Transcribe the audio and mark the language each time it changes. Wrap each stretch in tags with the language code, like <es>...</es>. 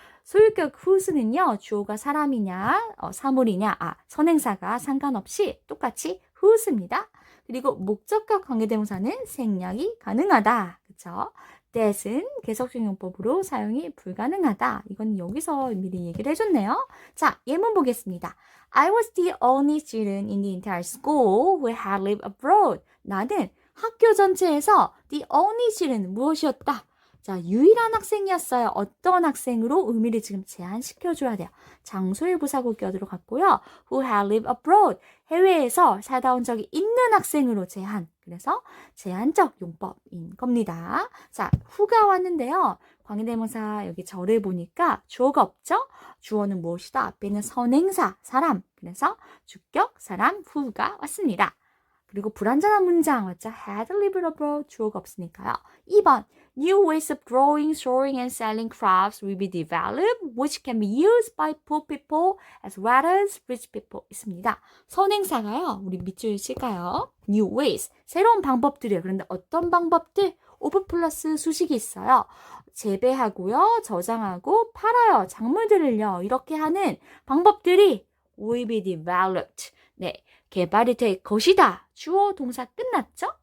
<ko>소유격 whose는요, 주어가 사람이냐, 사물이냐, 선행사가 상관없이 똑같이 whose입니다. 그리고 목적격 관계대명사는 생략이 가능하다. 그쵸? that은 계속적 용법으로 사용이 불가능하다. 이건 여기서 미리 얘기를 해줬네요. 자, 예문 보겠습니다.</ko> <en>I was the only student in the entire school who had lived abroad.</en> <ko>나는 학교 전체에서</ko> <en>the only student</en> <ko>무엇이었다? 자, 유일한 학생이었어요. 어떤 학생으로 의미를 지금 제한시켜줘야 돼요. 장소의 부사구 껴들어 갔고요.</ko> <en>Who had lived abroad.</en> <ko>해외에서 살다 온 적이 있는 학생으로 제한. 그래서 제한적 용법인 겁니다. 자, who가 왔는데요. 관계대명사 여기 절을 보니까 주어가 없죠? 주어는 무엇이다? 앞에 있는 선행사, 사람. 그래서 주격, 사람, who가 왔습니다. 그리고 불완전한 문장 맞죠?</ko> <en>had lived abroad</en> <ko>주어가 없으니까요. 2번</ko> <en>New ways of growing, storing, and selling crops will be developed, which can be used by poor people as well as rich people</en> <ko>있습니다. 선행사가요. 우리 밑줄 칠까요? New ways 새로운 방법들이에요. 그런데 어떤 방법들? 오브 플러스 수식이 있어요. 재배하고요. 저장하고 팔아요. 작물들을요. 이렇게 하는 방법들이</ko> <en>will be developed.</en> <ko>네, 개발이 될 것이다. 주어 동사 끝났죠?</ko>